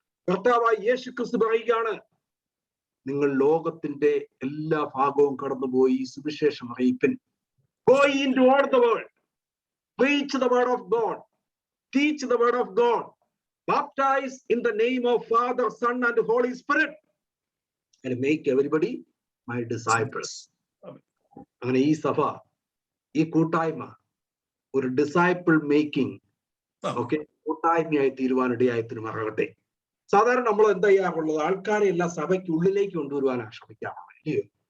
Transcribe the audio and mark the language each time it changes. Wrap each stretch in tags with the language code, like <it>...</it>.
<ml>കർത്താവായ യേശു ക്രിസ്തു പറയുകയാണ്, നിങ്ങൾ ലോകത്തിന്റെ എല്ലാ ഭാഗവും കടന്നുപോയി സുവിശേഷം അറിയിപ്പിൻ.</ml> <en>Go into all the world, preach the word of God, teach the word of God, baptize in the name of Father, Son and Holy Spirit, and make everybody my disciples.</en> <ml>അങ്ങനെ ഈ സഭ, ഈ കൂട്ടായ്മ ഒരു ഡിസൈപ്പിൾ മേക്കിംഗ് കൂട്ടായ്മയായി തീരുവാനിടയായി തീരുമാറാകട്ടെ. സാധാരണ നമ്മൾ എന്താ ചെയ്യാറുള്ളത്? ആൾക്കാരെ എല്ലാം സഭയ്ക്ക് ഉള്ളിലേക്ക് കൊണ്ടുവരുവാനാണ് ശ്രമിക്കാറുള്ളത്, ഇല്ലയോ?</ml>